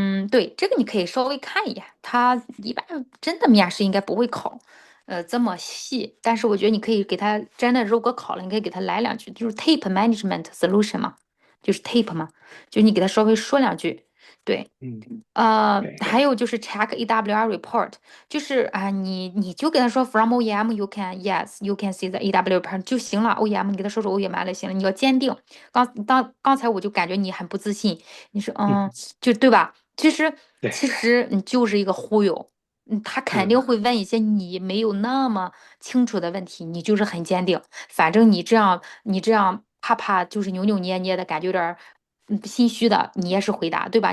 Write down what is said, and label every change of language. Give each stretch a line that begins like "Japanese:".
Chinese: 对，这个你可以稍微看一眼，他一般真的面试应该不会考，这么细。但是我觉得你可以给他真的，如果考了，你可以给他来2句，就是
English: tape management solution
Chinese: 嘛，就是 tape 嘛，就你给他稍微说2句，对。还有就是
English: check EWR report，
Chinese: 就是你就给他说
English: from OEM you can see the EWR report
Chinese: 就行了。 OEM 你给他说 OEM 就行了，你要坚定。刚才我就感觉你很不自信，你说就对吧？其实你就是一个忽悠，他肯定会问一些你没有那么清楚的问题，你就是很坚定。反正你这样怕就是扭扭捏捏的感觉有点心虚的，你也是回答对吧？